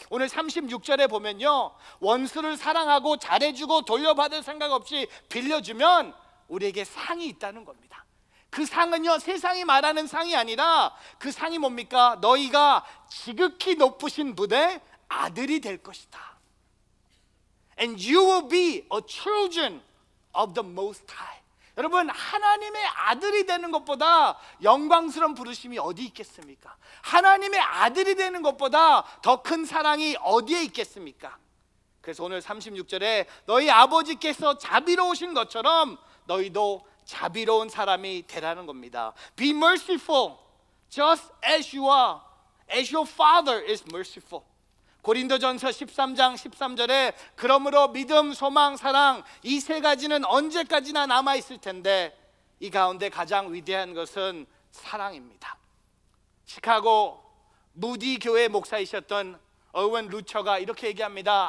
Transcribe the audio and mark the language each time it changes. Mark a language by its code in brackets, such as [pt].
[ko] 오늘 36절에 보면요, 원수를 사랑하고 잘해주고 돌려받을 생각 없이 빌려주면 우리에게 상이 있다는 겁니다. 그 상은요, 세상이 말하는 상이 아니라 그 상이 뭡니까? 너희가 지극히 높으신 분의 아들이 될 것이다. [en] And you will be a children of the Most High. [ko] 여러분, 하나님의 아들이 되는 것보다 영광스러운 부르심이 어디 있겠습니까? 하나님의 아들이 되는 것보다 더 큰 사랑이 어디에 있겠습니까? 그래서 오늘 36절에 너희 아버지께서 자비로우신 것처럼 너희도 자비로운 사람이 되라는 겁니다. [en] Be merciful just as you are, as your father is merciful. [ko] 고린도전서 13장 13절에 그러므로 믿음, 소망, 사랑 이 세 가지는 언제까지나 남아있을 텐데 이 가운데 가장 위대한 것은 사랑입니다. 시카고 무디 교회 목사이셨던 어원 루처가 이렇게 얘기합니다.